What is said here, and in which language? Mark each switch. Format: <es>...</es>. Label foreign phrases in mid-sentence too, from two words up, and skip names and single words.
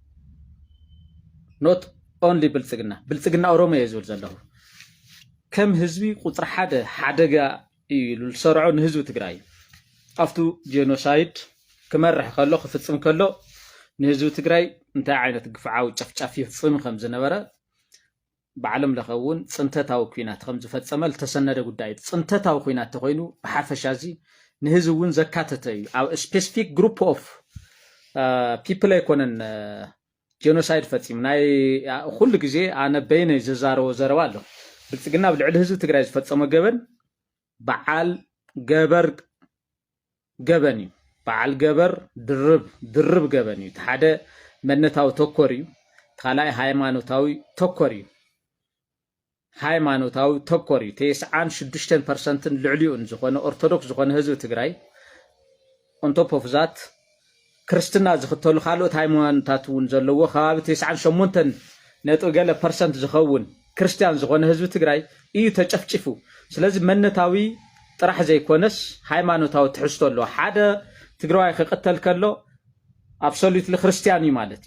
<en>not only</en> <ti>ብልፅግና ኦሮሞ እየ ዝብል ዘለኹ ከም ህዝቢ ቁፅሪ ሓደ ሓደጋ እዩ ኢሉ ዝሰርዖ ንህዝቢ ትግራይ ኣብቱ ጄኖሳይድ ክመርሕ ከሎ ክፍፅም ከሎ ንህዝቢ ትግራይ እንታይ ዓይነት ግፍዓዊ ጨፍጫፍ ይፍፅም ከም ዝነበረ بعلم لخون صنتتاو كوينات خم زفتصمه لتسنده ጉዳይ ጽንተታው ኩናት ተኮይኑ በሐፈሻ እዚ ንህዝቡን ዘካተተይ ኣብ</ti> <en>specific group of people</en> <ti>ኣይኮነን ጄኖሳይድ ፈጺም ናይ ሁሉ ግዜ ኣነ በይነ ዝዛረቦ ዘረባ ኣሎ ብልጽግና ብልዕል ህዝቢ ትግራይ ዝፈጸመ ገበን በዓል ገበር ገበን እዩ በዓል ገበር ድርብ ገበን እዩ ሓደ መንነታዊ ተኮር እዩ ካልኣይ ሃይማኖታዊ ተኮር እዩ ሃይማኖታዊ ተኮር እዩ 96% ልዕሊኡን ዝኾነ ኦርቶዶክስ ዝኾነ ህዝቢ ትግራይ</ti> <en>on top of that</en> <ti>ክርስትና ዝኽተሉ ካልኦት ሃይማኖታት እውን ዘለዎ ከባቢ 98% ዝኸውን ክርስቲያን ዝኾነ ህዝቢ ትግራይ እዩ ተጨፍጭፉ ስለዚ መንነታዊ ጥራሕ ዘይኮነስ ሃይማኖታዊ ትሕዝቶ ኣሎ ሓደ ትግራይ ክቅተል ከሎ absolutely ክርስቲያን እዩ ማለት</ti>